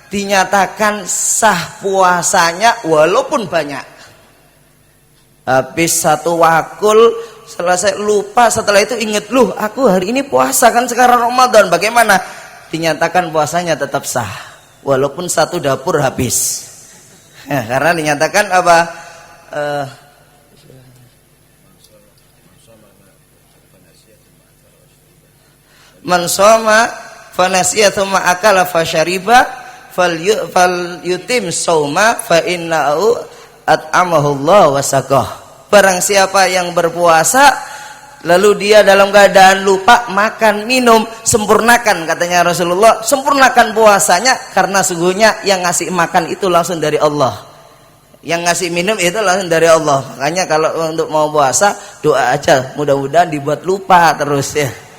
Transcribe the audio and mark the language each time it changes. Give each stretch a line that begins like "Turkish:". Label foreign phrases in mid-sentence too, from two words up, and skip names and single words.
Indonesian: dinyatakan sah puasanya walaupun banyak. Habis satu wakul selesai lupa, setelah itu inget, loh aku hari ini puasa kan sekarang Ramadan, bagaimana? Dinyatakan puasanya tetap sah walaupun satu dapur habis. Karena dinyatakan apa?
Arabic: من صام فنسي ثم أكل فشرب فليتم صومه فإنه أطعمه الله وسقاه.
Indonesian: Barang siapa yang berpuasa lalu dia dalam keadaan lupa makan minum, sempurnakan, katanya Rasulullah, sempurnakan puasanya, karena sungguhnya yang ngasih makan itu langsung dari Allah, yang ngasih minum itu langsung dari Allah. Makanya kalau untuk mau puasa doa aja, mudah-mudahan dibuat lupa terus ya.